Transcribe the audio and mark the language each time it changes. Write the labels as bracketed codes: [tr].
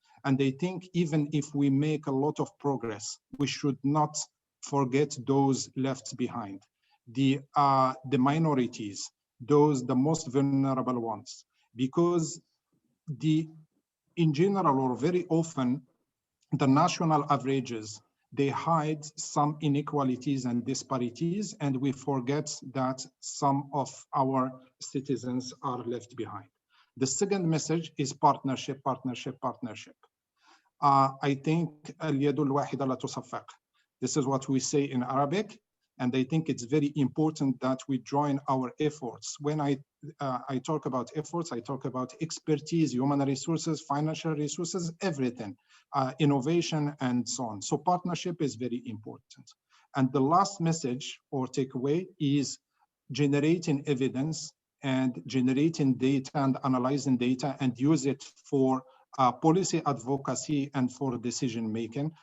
[en] And I think even if we make a lot of progress, we should not forget those left behind, the minorities, the most vulnerable ones, because in general or very often, the national averages, they hide some inequalities and disparities, and we forget that some of our citizens are left behind. The second message is partnership, partnership, partnership. I think [ar] اليد الواحدة لا تصفق. [en] This is what we say in Arabic, and I think it's very important that we join our efforts. When I talk about efforts, I talk about expertise, human resources, financial resources, everything, innovation, and so on. So partnership is very important. And the last message or takeaway is generating evidence and generating data and analyzing data and use it for policy advocacy and for decision making.